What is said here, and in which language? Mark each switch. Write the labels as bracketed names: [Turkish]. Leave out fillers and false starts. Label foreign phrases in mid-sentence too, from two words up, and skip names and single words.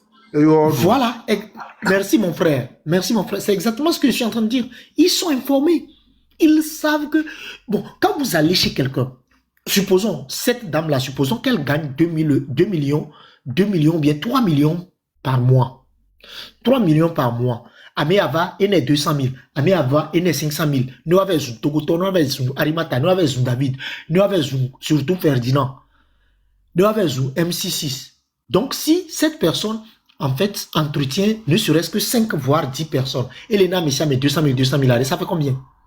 [French] Voilà. Merci, mon frère. Merci, mon frère. C'est exactement ce que je suis en train de dire. Ils sont informés. Ils savent que... Bon, quand vous allez chez quelqu'un, supposons, cette dame-là, supposons qu'elle gagne 2 millions, bien 3 millions par mois. 3 millions par mois. [Ewe] Ame ava, ene 200 000. Ame ava, ene 500 000. [French] Nous avons Togoto, nous avons Arimata, nous avons David, nous avons surtout Ferdinand. Nous avons MC6. Donc, si cette personne, en fait, entretient ne serait-ce que 5 voire 10 personnes, et les Messia met 200 000, ça fait combien?